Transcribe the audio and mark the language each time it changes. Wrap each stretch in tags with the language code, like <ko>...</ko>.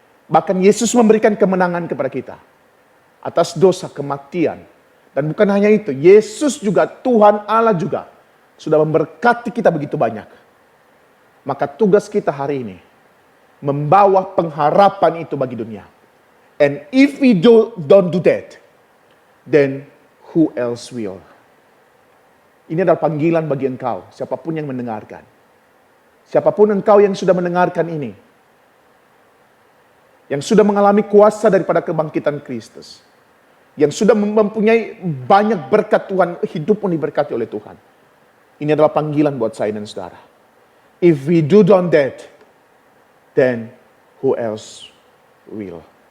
<id>Bahkan Yesus memberikan kemenangan kepada kita atas dosa, kematian. Dan bukan hanya itu, Yesus juga, Tuhan Allah juga sudah memberkati kita begitu banyak. Maka tugas kita hari ini membawa pengharapan itu bagi dunia.</id> <en>And if we don't do that, then who else will?</en> <id>Ini adalah panggilan bagi engkau, siapapun yang mendengarkan. Siapapun engkau yang sudah mendengarkan ini, yang sudah mengalami kuasa daripada kebangkitan Kristus, yang sudah mempunyai banyak berkat Tuhan, hidup pun diberkati oleh Tuhan. Ini adalah panggilan buat saya dan saudara.</id> <en>If we don't that, then who else will?</en>